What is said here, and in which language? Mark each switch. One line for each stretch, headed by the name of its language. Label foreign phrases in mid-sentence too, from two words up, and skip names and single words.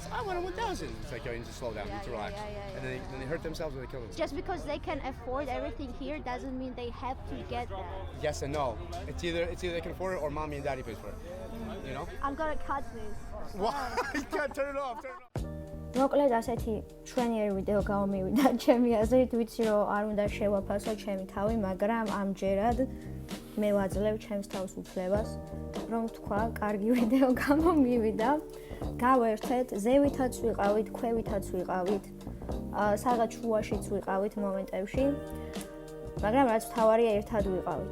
English: I want a 1000. It's like, yo, you need to slow down, you need to relax. And then they hurt themselves or they kill themselves. Just because they can afford everything here doesn't mean they have to get that. Yes and no. It's either they can afford it or mommy and daddy pays for it. You know? I'm gonna cut this. What? You can't turn it off. Turn it off.
Georgian: მოკლედ ასეთი ჩვენიერი ვიდეო გამომივიდა ჩემი აზრით, ვიცი რომ არ უნდა შევაფასო ჩემი თავი, მაგრამ ამჯერად მე ვაძლევ ჩემს თავს უფლებას, რომ თქვა, კარგი ვიდეო გამომივიდა. გავერთეთ, ზევითაც ვიყავით, ქვევითაც ვიყავით, სადღაც შუაშიც ვიყავით მომენტებში, მაგრამ რაც მთავარია ერთად ვიყავით.